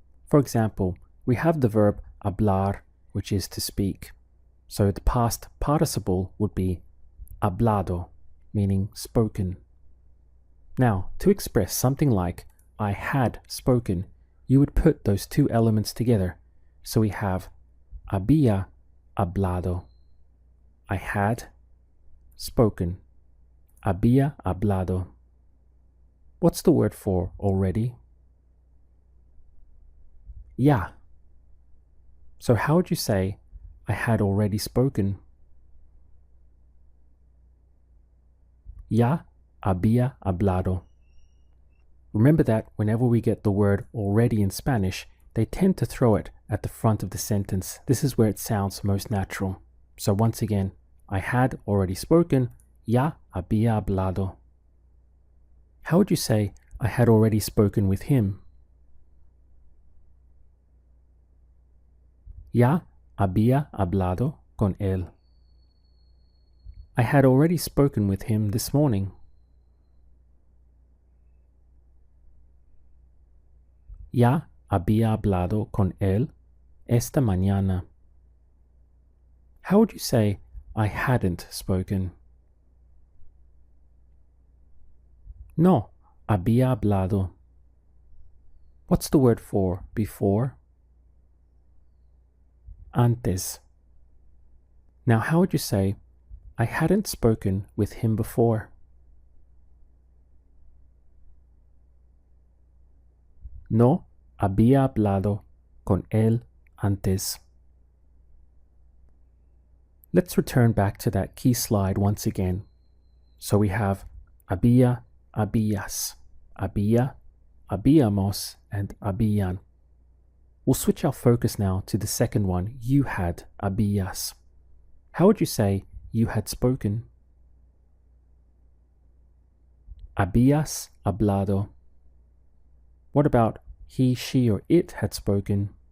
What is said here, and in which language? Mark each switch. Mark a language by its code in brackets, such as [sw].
[en] For example, we have the verb hablar, which is to speak. So the past participle would be hablado, meaning spoken. Now, to express something like I had spoken, you would put those two elements together. So we have [es] había hablado. [en] I had spoken. [es] Había hablado. [en] What's the word for already? Ya. So how would you say I had already spoken? [es] Ya había hablado. [en] Remember that whenever we get the word already in Spanish, they tend to throw it at the front of the sentence. This is where it sounds most natural. So once again, I had already spoken. [es] Ya había hablado. [en] How would you say I had already spoken with him? [es] Ya había hablado con él. [en] I had already spoken with him this morning. [es] Ya había hablado con él esta mañana. [en] How would you say I hadn't spoken? [es] No había hablado. [en] What's the word for before? Antes. Now, how would you say I hadn't spoken with him before? [es] No había hablado con él antes. [en] Let's return back to that key slide once again. So we have había, habías, había, habíamos, and habían. We'll switch our focus now to the second one, you had, habías. How would you say you had spoken? [es] Habías hablado. [en] What about he, she, or it had spoken?